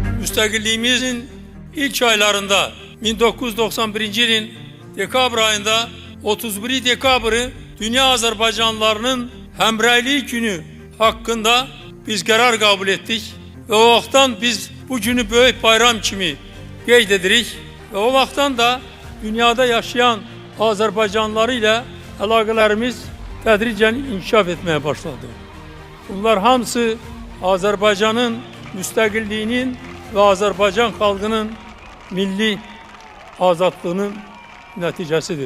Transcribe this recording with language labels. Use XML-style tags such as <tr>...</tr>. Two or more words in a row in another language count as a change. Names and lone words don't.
<tr>müstakilliğimizin ilk aylarında 1991 yılın dekabr ayında 31 dekabrı Dünya Azerbaycanlılarının Hemreyliği Günü hakkında biz karar kabul ettik ve o vaxtdan biz bu günü büyük</tr> <az>bayram kimi qeyd edirik</az> <tr>ve o vaxtdan da dünyada yaşayan Azerbaycanlıları ile</tr> <az>əlaqələrimiz tədricən inkişaf</az> <tr>etmeye başladı.</tr> <az>Bunlar hamısı Azerbaycan'ın müstakilliyinin ve Azerbaycan halkının milli azadlığının nəticəsidir.</az>